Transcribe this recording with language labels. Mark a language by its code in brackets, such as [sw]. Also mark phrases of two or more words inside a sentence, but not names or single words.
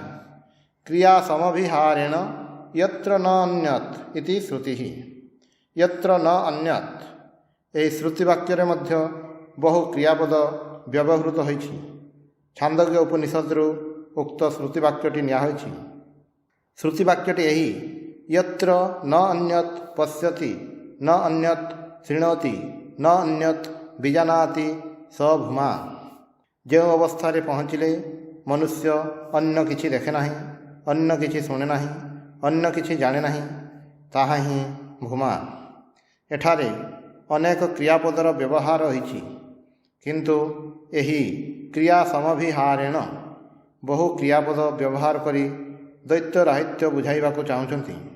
[sa] କ୍ରିୟା ସମଭିହାରେଣ ୟତ୍ର ନ ଅନ୍ୟତ୍ ଇତି ଶ୍ରୁତିଃ। ୟତ୍ର ନ ଅନ୍ୟତ୍, [or] ଏହି ଶ୍ରୁତିବାକ୍ୟରେ ମଧ୍ୟ ବହୁ କ୍ରିୟାପଦ ବ୍ୟବହୃତ ହୋଇଛି। ଛାନ୍ଦୋଗ୍ୟ ଉପନିଷଦରୁ ଉକ୍ତ ଶ୍ରୁତିବାକ୍ୟଟି ନିଆହୋଇଛି। ଶ୍ରୁତିବାକ୍ୟଟି ଏହି, [sa] यत्र न अन्यत् पश्यति न अन्यत् शृणोति न अन्यत् बीजानाति स भूमा। [or] ଯୋ ଅବସ୍ଥା ପହଞ୍ଚିଲେ ମନୁଷ୍ୟ ଅନ୍ୟ କିଛି ଦେଖେ ନାହିଁ, ଅନ୍ୟ କିଛି ଶୁଣେ ନାହିଁ, ଅନ୍ୟ କିଛି ଜାଣେ ନାହିଁ, ତାହା ହିଁ ଭୂମା। ଏଠାରେ ଅନେକ କ୍ରିୟାପଦର ବ୍ୟବହାର ହୋଇଛି, କିନ୍ତୁ ଏହି [sa] क्रिया समभिहारेण [or] ବହୁ କ୍ରିୟାପଦ ବ୍ୟବହାର କରି ଦୈତ୍ୟ ରାହିତ୍ୟ ବୁଝାଇବାକୁ ଚାହୁଁଛନ୍ତି।